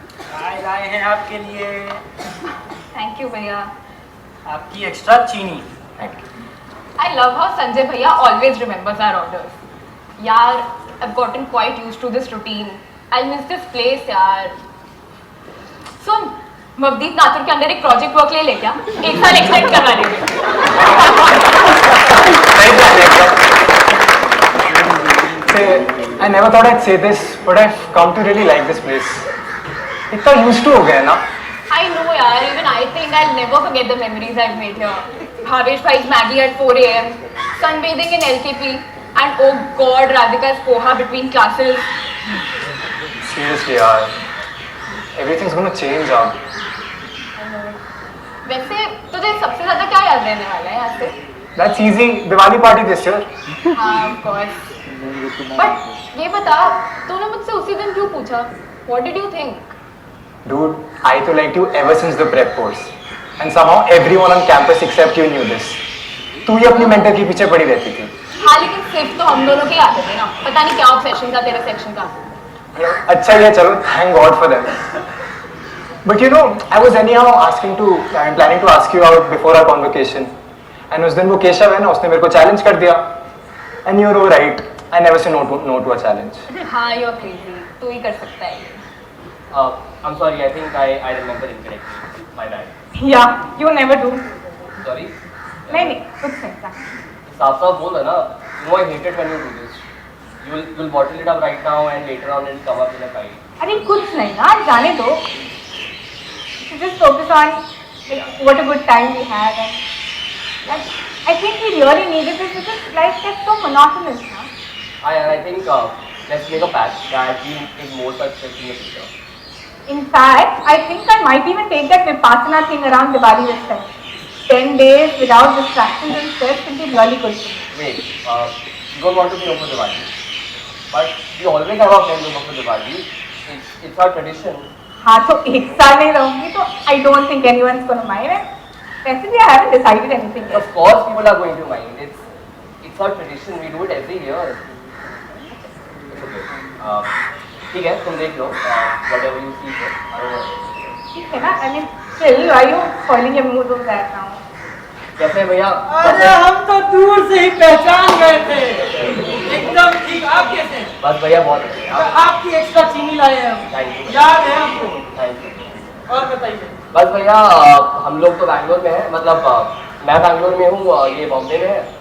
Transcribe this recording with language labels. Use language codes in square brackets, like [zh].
[hi] चाय लाए हैं आपके लिए, [en] Thank you भैया. [hi] आपकी एक्स्ट्रा चीनी। [en] I love how Sanjay भैया always remembers our orders. यार, I've gotten quite used to this routine. I'll miss this place यार. [hi] सुन, मवदीप नाथुर के अंदर एक प्रोजेक्ट वर्क ले क्या? एक साल एक्सटेंड करवा लेंगे. [en] I never thought I'd say this, but I've come to really like this place. [hi] इतना [en] used to [hi] हो गया ना. [en] I know यार, even I think I'll never forget the memories I've made here. Bhavesh bhai's Maggie at 4 a.m. Sunbathing in LKP, and oh God, Radhika's poha between classes. Seriously यार, everything's gonna change [hi] अब. वैसे तुझे सबसे ज्यादा क्या याद रहने वाला है यहाँ से? [en] That's easy. Diwali party this year. हाँ, of course. [hi] But ये बता, तूने मुझसे उसी दिन क्यों पूछा? [en] What did you think? Dude, I [hi] तो [en] liked you ever since the prep course. and somehow everyone on campus except you knew this. [hi] तू ही अपनी मेंटर के पीछे पड़ी रहती थी. हाँ लेकिन सिर्फ तो हम दोनों के आते थे ना, पता नहीं क्या ऑब्सेशन था तेरे सेक्शन का. अच्छा ये चलो, [en] thank God for them. But you know, I was anyhow planning to ask you out before our convocation. [hi] And उस दिन वो केशव है ना, उसने मेरे को चैलेंज कर दिया. [en] And you're right, I never say no to a challenge. [hi] हाँ [en] you're crazy, [hi] तू ही कर सकता है. [en] I'm sorry, I think I remember incorrectly. My bad. Yeah, you never do. Sorry. [hi] नहीं कुछ नहीं था. साफ साफ बोल ना. [en] You know I hate it when you do this. You'll bottle it up right now and later on it'll come up in a fight. [hi] अरे कुछ नहीं ना, जाने दो. [en] Just focus on like, what a good time we had, and I think we really needed this because life gets so monotonous now. I think let's make a pact that we take more such trips in the future. In fact, I think I might even take that Vipassana thing around Diwali this time. 10 days without distractions and stress will be really good for me. Wait, you don't want to be home for Diwali, but we always have our friends over for Diwali. It's our tradition. [hi] हाँ तो एक साल नहीं रहूँगी तो [en] I don't think anyone's gonna mind it. [hi] वैसे भी [en] I haven't decided anything yet. Of course, people are going to mind. It's our tradition. We do it every year. It's okay. [hi] ठीक है, तुम देख लो. [en] Whatever you see, I don't know. [hi] ठीक है ना? [en] I mean, still, why are you spoiling your mood of that now? [hi] कैसे भैया? अरे हम तो दूर से ही पहचान गए थे. एकदम ठीक. आप कैसे? बस भैया बहुत अच्छे. आपकी एक्स्ट्रा चीनी लाए हैं हम. [en] Thank you. [hi] याद है हमको. [en] Thank you. [hi] और बताइए. बस भैया हम लोग तो बैंगलोर में हैं. मतलब मैं बैंगलोर में हूँ, ये बॉम्बे में है.